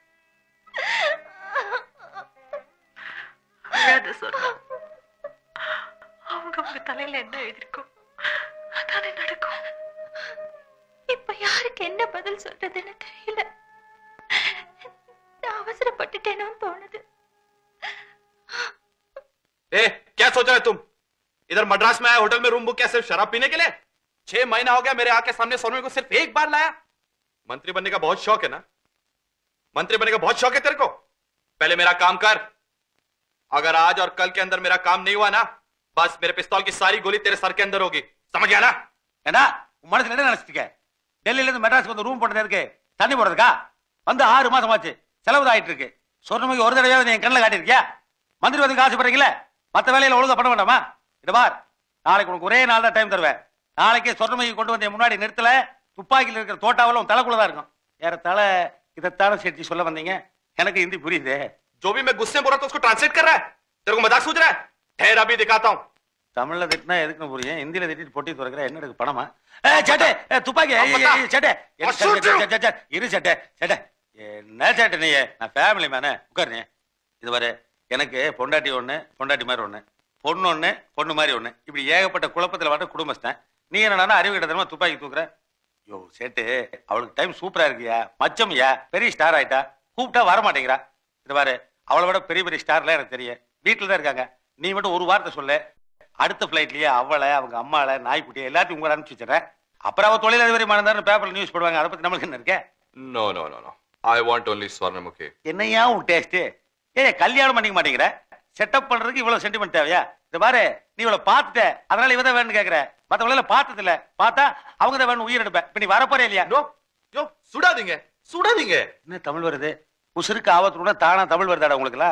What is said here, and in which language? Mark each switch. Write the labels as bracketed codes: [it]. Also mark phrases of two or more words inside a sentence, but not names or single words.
[ta] அவங்க உங்க தலையில என்ன எழுதிருக்கும் அதானே நடக்கும். இப்ப யாருக்கு என்ன பதில் சொல்றதுன்னு தெரியல. நான் அவசரப்பட்டுட்டேனோ தோணுது. [hi] ए, क्या सोच रहे तुम? इधर मद्रास में आया होटल में [en] room book [hi] किया सिर्फ शराब पीने के लिए? 6 महीना हो गया मेरे आके सामने सोने को सिर्फ एक बार लाया। मंत्री बनने का बहुत शौक है ना? मंत्री बनने का बहुत शौक है तेरे को? पहले मेरा काम कर। अगर आज और कल के अंदर मेरा काम नहीं हुआ ना, बस मेरे पिस्तौल की सारी गोली तेरे सर के अंदर होगी। समझ गया ना? [ta] ஏண்டா உன் மனசுல என்ன நினைச்சிருக்க? டெல்லியில இருந்து மெட்ராஸ்க்கு வந்து ரூம் போட்டது இருக்கு, தண்ணி போடுறதுக்கா? வந்து 6 மாசம் ஆச்சு, செலவு ஆயிட்டு இருக்கு. சொர்ணமுகி ஒரு தடவையாவது நீ என் கண்ணில் காட்டியிருக்கியா? மந்திரி வந்து ஆசைப்படுறீங்களே, மற்ற வேலையில ஒழுங்கா பண்ண வேண்டாமா? இது பார், நாளைக்கு உனக்கு ஒரே நாள் தான் டைம் தருவேன். நாளைக்கே சொர்ணமுகி கொண்டு வந்து முன்னாடி நிறுத்தல, துப்பாக்கியில் இருக்கிற தோட்டாவில் உன் தலைக்குள்ளதான் இருக்கும். ஏறத்தாழ இதைத்தான சேர்த்து சொல்ல வந்தீங்க. எனக்கு ஹிந்தி புரியுது. जो भी मैं गुस्से में बोल रहा था उसको ट्रांसलेट कर रहा है। तेरे को मजाक सूझ रहा है? ठहर अभी दिखाता हूं। தமிழ்ல திட்டினா எதுக்குன்னு புரியும், ஹிந்தியில திட்டிட்டு பொட்டி துறக்கிற என்ன இருக்கு பணமா? சேட்டே துப்பாக்கி சேட்டே இரு சேட்டே சேட்டே என்ன சேட்டை நீ? நான் [en] family man, [ta] உட்காரு. இது வரை எனக்கு பொண்டாட்டி ஒண்ணு, பொண்டாட்டி மாதிரி ஒண்ணு, பொண்ணு ஒண்ணு, பொண்ணு மாதிரி ஒண்ணு, இப்படி ஏகப்பட்ட குழப்பத்தில் வர குடும்பஸ்தேன். நீ என்னடா அறிவு கிட்டத்தனமா துப்பாக்கி தூக்குற? யோ சேட்டு, அவளுக்கு [en] time super [ta] இருக்கியா, மச்சம்யா, பெரிய ஸ்டார் ஆயிட்டா, கூப்பிட்டா வர மாட்டேங்கிறா. இது பாரு, அவளை விட பெரிய பெரிய ஸ்டார்லாம் எனக்கு தெரியும், வீட்டுல தான் இருக்காங்க. நீ மட்டும் ஒரு வார்த்தை சொல்லு, அடுத்த பிளைட்லயே அவளை, அவங்க அம்மாள, நாய்க்குட்டியை எல்லாத்தையும் உங்களை அனுப்பிச்சு வச்சுறேன். அப்புறம் அவ தொழிலதிபரி மறந்தாருன்னு பேப்பர்ல நியூஸ் போடுவாங்க. அதை பத்தி நம்மளுக்கு என்ன இருக்கு? [en] No, no, no, no. I want only Swarnamukhi. [ta] என்னையா உன் டேஸ்ட்? கல்யாணம் பண்ணிக்க மாட்டேங்கிற? செட்டப் பண்றதுக்கு இவ்வளவு சென்டிமெண்ட் தேவையா? இது பாரு, நீ இவ்வளவு பார்த்துட்ட, அதனால இவதான் வேணும்னு கேக்குற. மத்தவங்கள பார்த்தது இல்ல, பார்த்தா அவங்க தான் வேணும் உயிர் எடுப்பேன். இப்ப நீ வரப்போறே இல்லையா? [en] No, yo, [ta] சுடாதீங்க சுடாதீங்க. என்ன தமிழ் வருது? உசுருக்கு ஆபத்துடன் தானா தமிழ் வருதாடா உங்களுக்குலாம்?